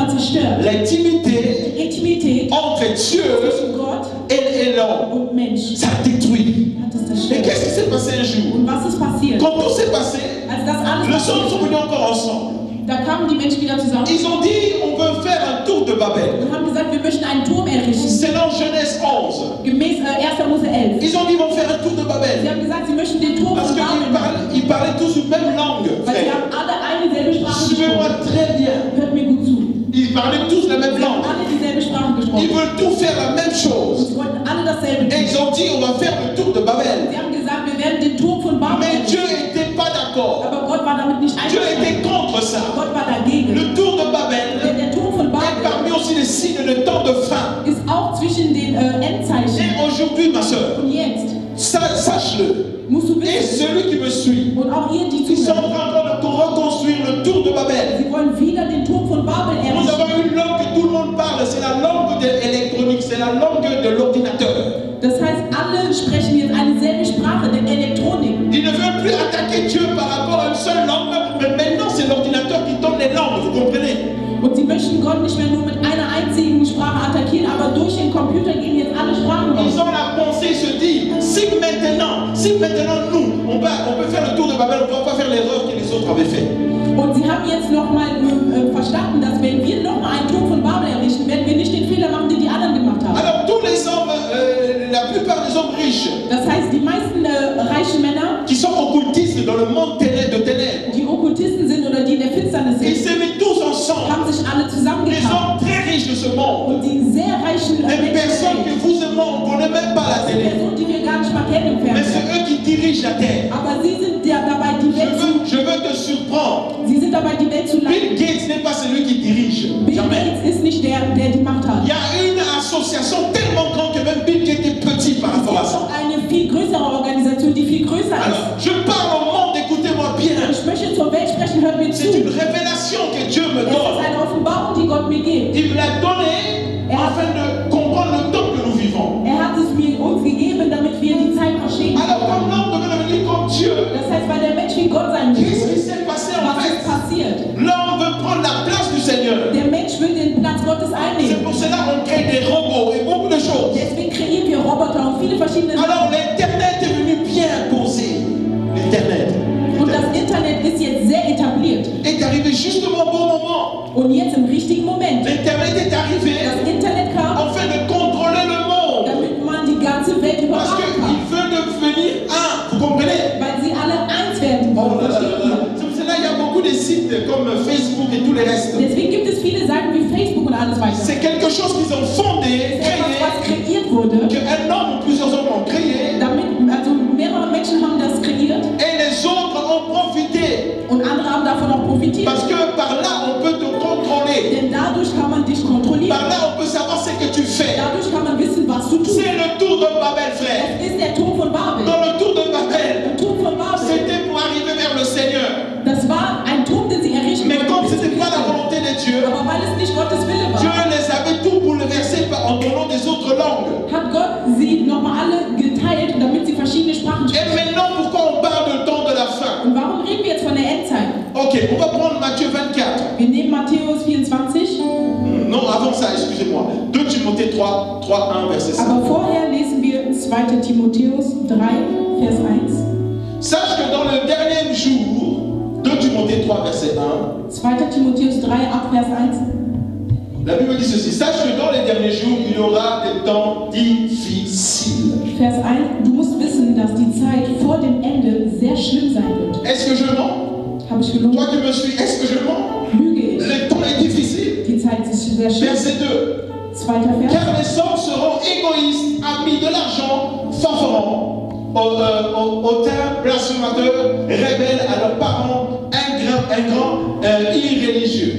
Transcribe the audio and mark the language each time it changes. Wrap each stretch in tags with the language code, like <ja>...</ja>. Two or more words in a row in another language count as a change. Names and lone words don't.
<de>zerstört.</de> <fr>L'intimité</fr> <de>Die Intimität</de> <fr>entre Dieu</fr> <de>zwischen Gott</de> <fr>et l'homme.</fr> <de>und Mensch</de> <fr>Ça détruit.</fr> <de>hat es</de> <fr>Et</fr> <de>zerstört.</de> <fr>qu'est-ce qui s'est passé un jour?</fr> <de>Und was ist passiert?</de> <fr>Quand tout s'est passé,</fr> <de>Als das alles</de> <fr>les hommes sont</fr> <de>passiert,</de> <fr>venus encore ensemble.</fr> <de>da kamen die Menschen wieder zusammen</de> <fr>Ils ont dit, on veut faire un tour de Babel.</fr> <de>und haben gesagt, wir möchten einen Turm errichten.</de> <fr>C'est dans Genèse 11.</fr> <de>Gemäß 1. Mose 11.</de> <fr>Ils ont dit, ils vont faire un tour de</fr> <de>Sie</de> <fr>Babel.</fr> <de>haben gesagt, sie möchten den Turm</de> <fr>Parce</fr> <de>von Babel machen.</de> <fr>qu'ils parlaient tous une même langue,</fr> <de>Weil sie</de> <fr>frère.</fr> <de>haben alle eine selbe Sprache</de> <fr>Suivez-moi</fr> <de>gesprochen.</de> <fr>très bien.</fr> <de>Hört mir gut zu.</de> <fr>Ils parlaient tous la même</fr> <de>Sie haben</de> <fr>langue.</fr> <de>alle dieselbe Sprache</de> <fr>Ils</fr> <de>gesprochen.</de> <fr>veulent tous faire la même</fr> <de>Und</de> <fr>chose.</fr> <de>sie wollten alle dasselbe</de> <fr>Et</fr> <de>tun.</de> <fr>ils ont dit, on va faire le tour de Babel.</fr> <de>Sie haben gesagt, wir werden den Turm von Babel</de> <fr>Mais Dieu</fr> <de>errichten.</de> <fr>n'était pas d'accord.</fr> <de>Aber Gott war damit nicht</de> <fr>Dieu était</fr> <de>einverstanden.</de> <fr>contre ça.</fr> <de>Gott war dagegen.</de> <fr>Le tour de</fr> <de>Denn</de> <fr>Babel</fr> <de>der Turm von</de> <fr>est</fr> <de>Babel</de> <fr>parmi aussi les signes de temps de fin.</fr> <de>ist auch zwischen den Endzeichen</de> <fr>Et aujourd'hui, ma soeur,</fr> <de>und jetzt.</de> <fr>sache-le.</fr> <de>Musst du</de> <fr>Et</fr> <de>wissen.</de> <fr>celui qui me suit,</fr> <de>Und auch ihr, die</de> <fr>ils sont en</fr> <de>zuhören.</de> <fr>train de reconstruire le tour de Babel.</fr> <de>Sie wollen wieder den Turm von Babel</de> <fr>Nous</fr> <de>errichten.</de> <fr>avons une langue que tout le monde parle, c'est la langue de l'électronique, c'est la langue de l'ordinateur.</fr> <de>Das heißt, alle sprechen jetzt eine selbe Sprache der Elektronik.</de> <fr>Ils ne veulent plus attaquer Dieu par rapport à une seule langue, mais maintenant c'est l'ordinateur qui donne les langues, vous comprenez?</fr> <de>Und sie möchten Gott nicht mehr nur mit einer einzigen Sprache attackieren, aber durch den Computer gehen jetzt alle Sprachen</de> <fr>Ils</fr> <de>raus.</de> <fr>ont la pensée, ils se disent, si maintenant nous, on peut faire le tour de Babel, on ne va pas faire l'erreur que les autres avaient fait.</fr> <de>Und sie haben jetzt nochmal verstanden, dass wenn wir nochmal einen Turm von Babel errichten, werden wir nicht den Fehler machen, den die anderen gemacht haben.</de> <fr>Alors tous les hommes, la plupart des hommes riches,</fr> <de>Das heißt, die meisten reichen Männer,</de> <fr>qui sont occultistes dans le monde de ténèbres,</fr> <de>die Okkultisten sind oder die in der Finsternis</de> <fr>ils</fr> <de>sind,</de> <fr>se mettent tous ensemble.</fr> <de>haben sich alle</de> <fr>Les</fr> <de>zusammengetan.</de> <fr>hommes très riches de ce monde,</fr> <de>Und die sehr reichen</de> <fr>des</fr> <de>Menschen,</de> <fr>personnes que vous et moi, on ne connaît même pas la</fr> <de>die</de> <fr>télé,</fr> <de>Personen, die wir gar nicht mal kennen im</de> <fr>mais c'est</fr> <de>Fernsehen.</de> <fr>eux qui dirigent la terre.</fr> <de>Aber sie sind ja dabei, die Welt</de> <fr>Je veux te surprendre.</fr> <de>sie sind dabei, die Welt zu</de> <fr>Bill</fr> <de>leiten.</de> <fr>Gates n'est pas celui qui dirige.</fr> <de>Bill</de> <fr>Jamais.</fr> <de>Gates ist nicht der die Macht hat.</de> <fr>Il y a une association tellement grande que même Bill Gates est petit par</fr> <de>Es</de> <fr>rapport à</fr> <de>gibt</de> <fr>ça.</fr> <de>auch eine viel größere Organisation, die viel größer ist.</de> <fr>Alors, je parle au monde, écoutez-moi bien.</fr> <de>Ich möchte zur Welt sprechen, hört mir zu.</de> <fr>C'est une révélation que Dieu me</fr> <de>Es ist</de> <fr>donne.</fr> <de>eine Offenbarung, die Gott mir gibt.</de> <fr>Il me l'a donné afin de comprendre le temps que nous vivons.</fr> <de>Hat es uns gegeben, damit wir die Zeit verstehen.</de> <fr>Alors, comme l'homme devait devenir comme Dieu,</fr> <de>Das heißt, weil der Mensch wie Gott sein</de> <fr>qu'est-ce qui</fr> <de>will,</de> <fr>s'est passé en</fr> <de>was ist</de> <fr>fait?</fr> <de>passiert?</de> <fr>L'homme veut prendre la place du Seigneur.</fr> <de>Der Mensch will den Platz Gottes</de> <fr>C'est</fr> <de>einnehmen.</de> <fr>pour cela qu'on crée des robots et beaucoup de choses.</fr> <de>Deswegen kreieren wir Roboter und viele verschiedene</de> <fr>Alors,</fr> <de>Sachen.</de> <fr>l'Internet est venu bien poser. L'Internet</fr> <de>Und das Internet ist jetzt sehr etabliert.</de> <fr>est arrivé justement au bon moment.</fr> <de>Und jetzt im richtigen Moment.</de> <fr>L'Internet est arrivé</fr> <de>Das Internet kam,</de> <fr>afin de contrôler le monde.</fr> <de>damit man die ganze Welt</de> <fr>Parce</fr> <de>überwachen kann.</de> <fr>qu'il veut devenir un. Vous comprenez?</fr> <de>Weil sie alle eins werden</de> <fr>Oh</fr> <de>wollen.</de> <fr>là là là</fr> <de>Versteht</de> <fr>là.</fr> <de>ihr?</de> <fr>C'est pour cela qu'il y a beaucoup de sites comme Facebook et tout le reste.</fr> <de>Deswegen gibt es viele Seiten wie Facebook und alles weiter.</de> <fr>C'est quelque chose qu'ils ont fondé,</fr> <de>Das ist etwas, was</de> <fr>créé,</fr> <de>kreiert wurde,</de> <fr>qu'un homme ou plusieurs hommes ont créé,</fr> <de>damit, also mehrere Menschen haben das kreiert</de> <fr>et les autres ont profité.</fr> <de>und andere haben davon auch profitiert.</de> <fr>Parce que par là, on peut te contrôler.</fr> <de>Denn dadurch kann man dich kontrollieren.</de> <fr>Par là, on peut savoir ce que tu fais.</fr> <de>Dadurch kann man wissen, was du tust.</de> <fr>C'est le tour de Babel, frère.</fr> <de>Es ist der Turm von Babel.</de> <fr>Dans le tour de Babel,</fr> <de>Der Turm von Babel.</de> <fr>c'était pour arriver vers le Seigneur.</fr> <de>Das war ein Turm, den sie errichten</de> <fr>Mais comme ce</fr> <de>wollten.</de> <fr>n'était pas la volonté de Dieu,</fr> <de>Aber weil es nicht Gottes Wille</de> <fr>Dieu</fr> <de>war,</de> <fr>les avait tout bouleversés en donnant des autres langues.</fr> <de>hat Gott sie nochmal alle geteilt, damit sie verschiedene Sprachen</de> <fr>Et</fr> <de>sprechen.</de> <fr>maintenant, pourquoi on parle du temps de la fin?</fr> <de>Und warum reden wir jetzt von der Endzeit?</de> <fr>Ok, on va prendre Matthieu 24.</fr> <de>Wir nehmen Matthäus 24,</de> <fr>Non, avant ça, excusez-moi. 2 Timothée 3, 1, verset 5.</fr> <de>aber vorher lesen wir 2. Timotheus 3, Vers 1.</de> <fr>Sache que dans le dernier jour, 2 Timothée 3, verset 1,</fr> <de>2. Timotheus 3, ab Vers 1.</de> <fr>la Bible dit ceci. Sache que dans les derniers jours, il y aura des temps difficiles.</fr> <de>Vers 1. Du musst wissen, dass die Zeit vor dem Ende sehr schlimm sein wird.</de> <fr>Est-ce que je mens?</fr> <de>Habe ich</de> <fr>Toi</fr> <de>gelogen?</de> <fr>qui me suis, est-ce que je mens?</fr> <de>Lüge ich?</de> <fr>Le temps est difficile.</fr> <de>Die Zeit ist sehr schlimm.</de> <fr>Verset 2.</fr> <de>2. Vers.</de> <fr>Car les hommes seront égoïstes, amis de l'argent, fanfarons, hautains, blasphémateurs, rebelles à leurs parents, ingrats, irréligieux.</fr>